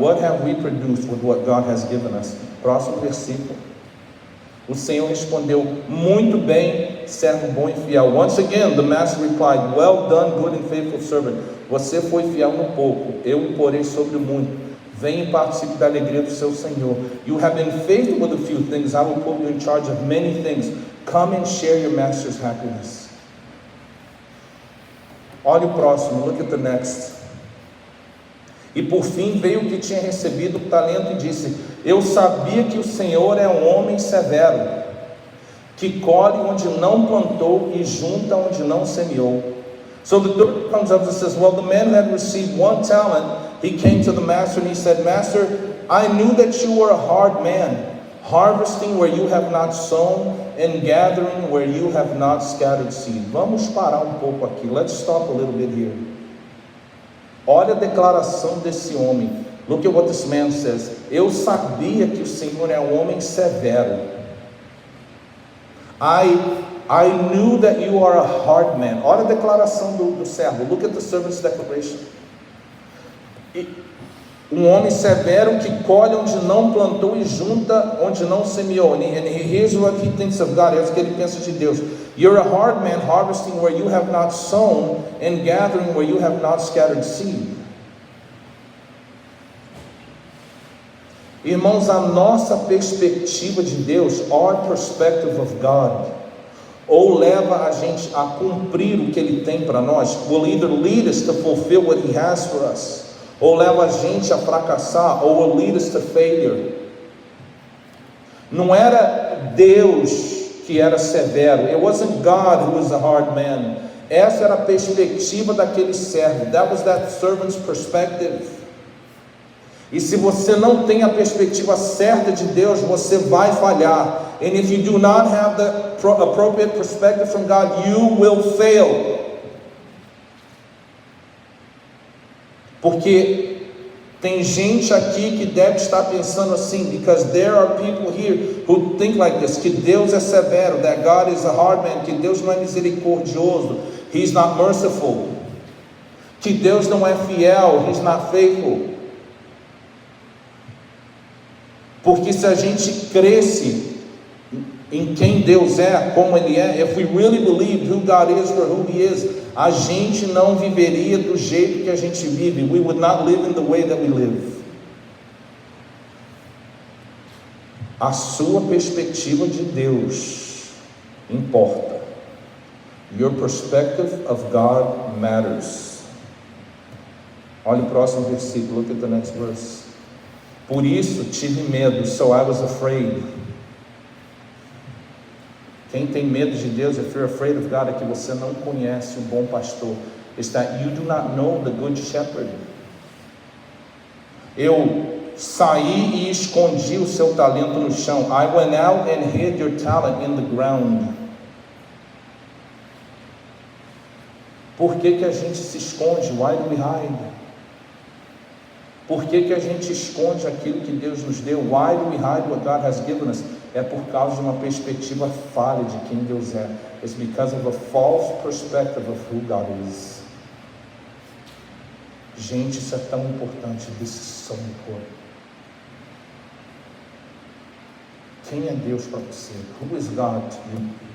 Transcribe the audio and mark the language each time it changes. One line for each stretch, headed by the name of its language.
English: What have we produced with what God has given us?
Portuguese: Próximo versículo. O Senhor respondeu: muito bem, servo bom e fiel.
English: Once again, the master replied: well done, good and faithful servant.
Portuguese: Você foi fiel no pouco, eu o porei sobre o muito. Venha e participe da alegria do seu Senhor.
English: You have been faithful with a few things, I will put you in charge of many things. Come and share your master's happiness.
Portuguese: Olha o próximo,
English: look at the next.
Portuguese: E por fim veio o que tinha recebido o talento e disse: eu sabia que o Senhor é um homem severo, que colhe onde não plantou e junta onde não semeou.
English: So the third comes up and says, well, the man who had received 1 talent, he came to the master and he said, Master, I knew that you were a hard man, harvesting where you have not sown and gathering where you have not scattered seed.
Portuguese: Vamos parar um pouco aqui.
English: Let's stop a little bit here.
Portuguese: Olha a declaração desse homem.
English: Look at what this man says.
Portuguese: Eu sabia que o Senhor é um homem severo.
English: I knew that you are a hard man.
Portuguese: Olha a declaração do servo.
English: Look at the servant's declaration.
Portuguese: Um homem severo que colhe onde não plantou e junta onde não semeou.
English: And here's what he thinks of God.
Portuguese: É o que ele pensa de Deus.
English: You're a hard man, harvesting where you have not sown and gathering where you have not scattered seed.
Portuguese: Irmãos, a nossa perspectiva de Deus,
English: our perspective of God,
Portuguese: ou leva a gente a cumprir o que Ele tem para nós,
English: will either lead us to fulfill what He has for us,
Portuguese: ou leva a gente a fracassar, ou
English: will lead us to failure.
Portuguese: Não era Deus que era severo.
English: It wasn't God who was a hard man.
Portuguese: Essa era a perspectiva daquele servo.
English: That was that servant's perspective.
Portuguese: E se você não tem a perspectiva certa de Deus, você vai falhar.
English: And if you do not have the appropriate perspective from God, you will fail.
Portuguese: Porque tem gente aqui que deve estar pensando assim,
English: because there are people here who think like this,
Portuguese: que Deus é severo,
English: that God is a hard man,
Portuguese: que Deus não é misericordioso,
English: He's not merciful,
Portuguese: que Deus não é fiel,
English: He's not faithful.
Portuguese: Porque se a gente cresce em quem Deus é, como Ele é,
English: if we really believe who God is for who He is,
Portuguese: a gente não viveria do jeito que a gente vive.
English: We would not live in the way that we live.
Portuguese: A sua perspectiva de Deus importa.
English: Your perspective of God matters.
Portuguese: Olha o próximo versículo,
English: look at the next verse.
Portuguese: Por isso tive medo,
English: so I was afraid.
Portuguese: Quem tem medo de Deus,
English: if you're afraid of God,
Portuguese: é que você não conhece o bom pastor.
English: It's that you do not know the good shepherd.
Portuguese: Eu saí e escondi o seu talento no chão.
English: I went out and hid your talent in the ground.
Portuguese: Por que que a gente se esconde?
English: Why do we hide?
Portuguese: Por que que a gente esconde aquilo que Deus nos deu?
English: Why do we hide what God has given us?
Portuguese: É por causa de uma perspectiva falha de quem Deus é.
English: It's because of a false perspective of who God is.
Portuguese: Gente, isso é tão importante.
English: This is so important.
Portuguese: Quem é Deus para você?
English: Who is God to you?